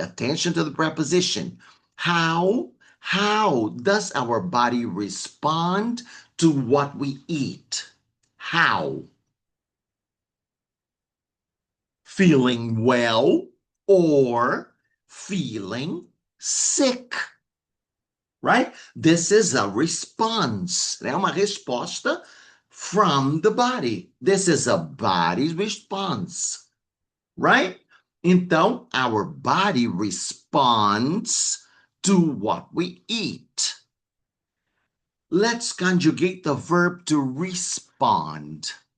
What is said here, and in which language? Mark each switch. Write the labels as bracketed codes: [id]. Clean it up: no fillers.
[en] Attention to the preposition. How does our body respond to what we eat? How? Feeling well or feeling sick? Right? This is a response. [pt] É uma resposta [en] from the body. This is a body response, right? Então, our body responds to what we eat. Let's conjugate the verb to respond.